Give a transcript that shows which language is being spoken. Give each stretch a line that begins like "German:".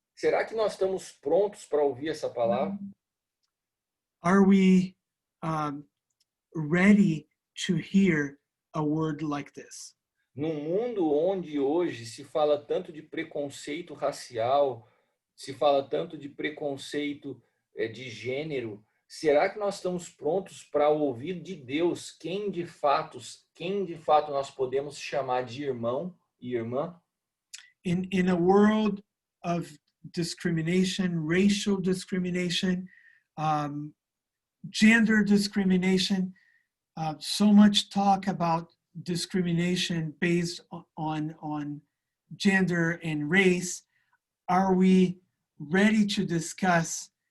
Portuguese: Será que nós estamos prontos para ouvir essa palavra?
English: Are we ready to hear a word like this?
Portuguese: Num mundo onde hoje se fala tanto de preconceito racial, se fala tanto de preconceito de gênero, será que nós estamos prontos para ouvir de Deus quem de fato nós podemos chamar de irmão e irmã?
English: In a world of discrimination, racial discrimination, gender discrimination, so much talk about discrimination based on gender and race, are we ready to discuss